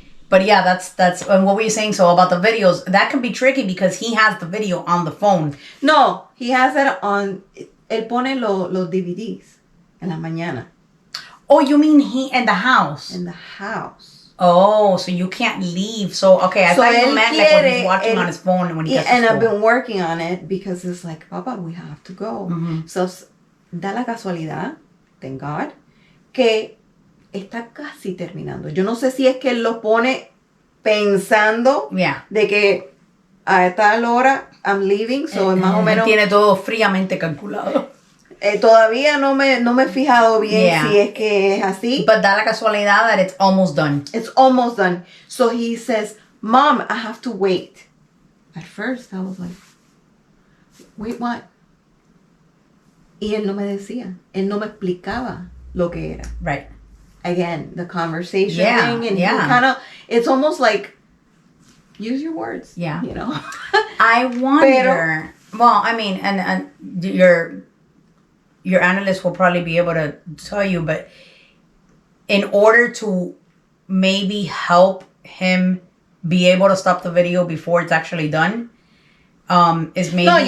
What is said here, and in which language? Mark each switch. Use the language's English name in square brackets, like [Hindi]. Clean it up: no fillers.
[English] But yeah, that's and what were you saying? So about the videos, that can be tricky because he has the video on the phone. No, he has it on. [Spanish] Él pone los DVDs en la mañana. [English] Oh, you mean he in the house? In the house. Oh, so you can't leave. So okay, I thought you meant when he's watching on his phone and when he gets to school. I've been working on it because it's like, Papa, we have to go. [Spanish] Mm-hmm. So da la casualidad. [English] Thank God, [Spanish] que está casi terminando. Yo no sé si es que él lo pone pensando de que a tal hora [English] I'm leaving, [Spanish] so más o menos tiene todo fríamente calculado. Todavía no me he fijado bien si es que es así. [English] But [Spanish] da la casualidad [English] that it's almost done. It's almost done. So he says, Mom, I have to wait. At first I was like, wait, what? [Spanish] Y él no me decía. Él no me explicaba lo que era. [English] Right. Again, the conversation thing. And he kind of, it's almost like, use your words. Yeah. I wonder, well, I mean, and your analyst will probably be able to tell you, but in order to maybe help him be able to stop the video before it's actually done, is maybe